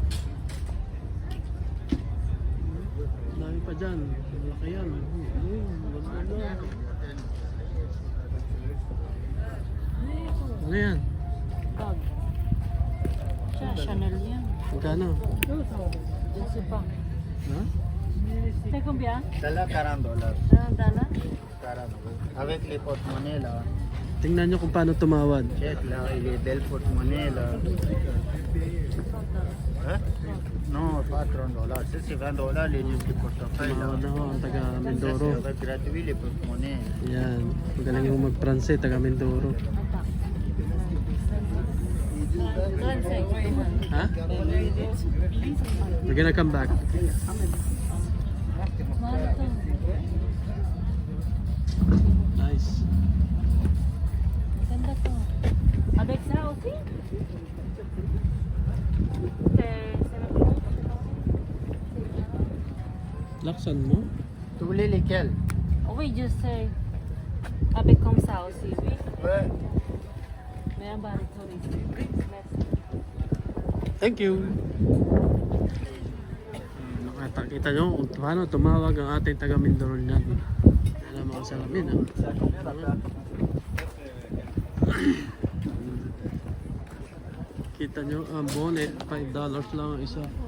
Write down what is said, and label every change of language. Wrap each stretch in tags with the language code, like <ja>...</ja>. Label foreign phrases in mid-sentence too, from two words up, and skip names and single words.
<tl>Dami pa dyan. Malaki yan. Maganda. Ano yan? bag Chanel yan Magkano?</tl> <fr>je sais pas</fr> <tl>Ha?</tl> <fr>c'est combien</fr> <tl>Dala $40. dala $40.</tl> <fr>Avec les porte-monnaie là.</fr> <tl>Tingnan nyo kung paano tumawad.</tl> <fr>Check là, il est belle porte-monnaie là. Hein? Non, pas $30. Ça c'est $20 les disques portefeuille là.</fr> <tl>Tumawad na ho ang taga</tl> <fr>Ça c'est Mindoro. avec gratuit les porte-monnaie.</fr> <tl>Yan. Magaling mo mag-transit, taga Mindoro. Ha?</tl> <en>We're gonna come back. Nice.</en> <tl>ganda to</tl> <fr>avec ça aussi</fr> <tl>Laksan mo?</tl> <fr>Tu voulais lesquels? oui je sais avec comme ça aussi oui Ouais. mais un barito ici merci</fr> <en>Thank you.</en> <tl>Nakita nyo kung paano tumawag ang ating taga Mindoro niyan. Yan ang mga salamin, ha? Kita nyo ang bonnet, $5 lang ang isa.</tl>